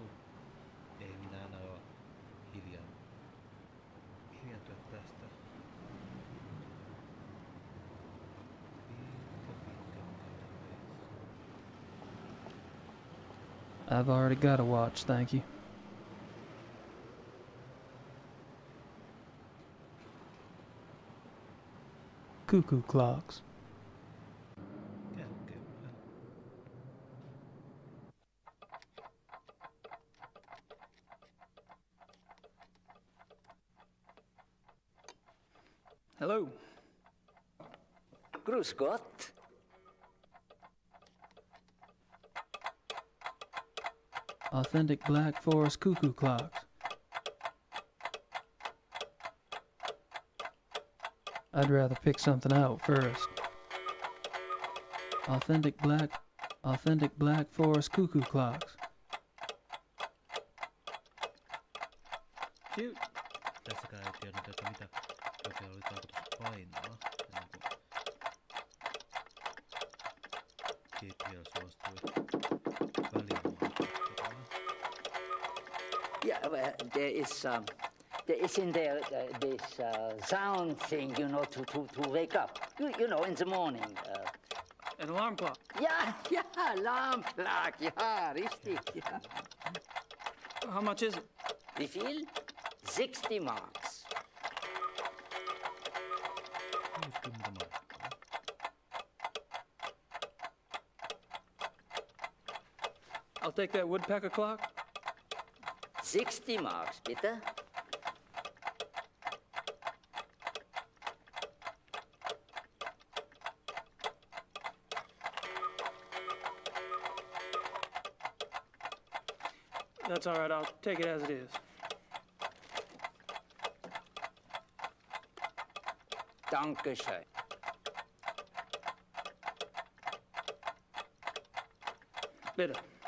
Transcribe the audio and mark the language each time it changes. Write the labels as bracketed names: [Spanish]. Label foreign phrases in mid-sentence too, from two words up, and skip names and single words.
[Finnish] Ei minä aio hiljaantua tästä. Pitkä kävelyreissu. [English] I've already got a watch, thank you. Cuckoo clocks. [Finnish] Käy kevään. [English] Hello. [German] Grüß Gott. [English] Authentic Black Forest cuckoo clocks. I'd rather pick something out first. Authentic Black Forest cuckoo clocks. Cute. [Finnish] Tässäkään ei tiennyt, että mitä oikein oli tarkoitus painaa. Ennen kuin Gabriel suostui välimuotoilemaan. [English] Yeah, well, there is in there this sound thing, you know, to wake up. You know, in the morning. An alarm clock. Yeah, alarm clock. Yeah, richtig. Yeah. How much is it? [German] Wie viel? 60 marks. [Finnish] 60 markkaa. [English] I'll take that woodpecker clock. 60 marks, bitte. That's all right. I'll take it as it is. [German] Dankeschön. Bitte.